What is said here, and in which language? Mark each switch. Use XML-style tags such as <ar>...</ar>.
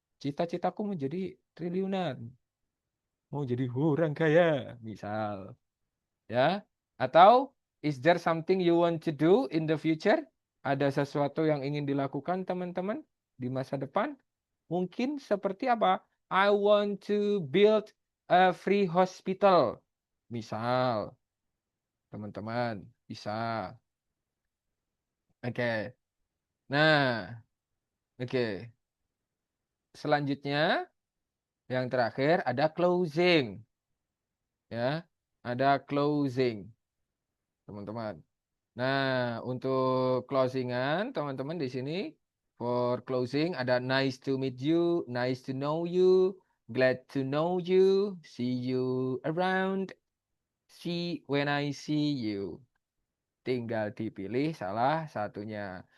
<id>Cita-citaku menjadi triliunan. Mau jadi orang kaya, misal. Ya. Atau</id> <en>is there something you want to do in the future?</en> <id>Ada sesuatu yang ingin dilakukan teman-teman di masa depan? Mungkin seperti apa?</id> <en>I want to build a free hospital.</en> <id>Misal. teman-teman. Bisa. Oke. Nah, oke. Selanjutnya, yang terakhir ada closing. Ya, ada closing, teman-teman. Nah, untuk closingan, teman-teman di sini</id> <en>for closing ada nice to meet you, nice to know you, glad to know you, see you around, see when I see you.</en> <id>Tinggal dipilih salah satunya.</id>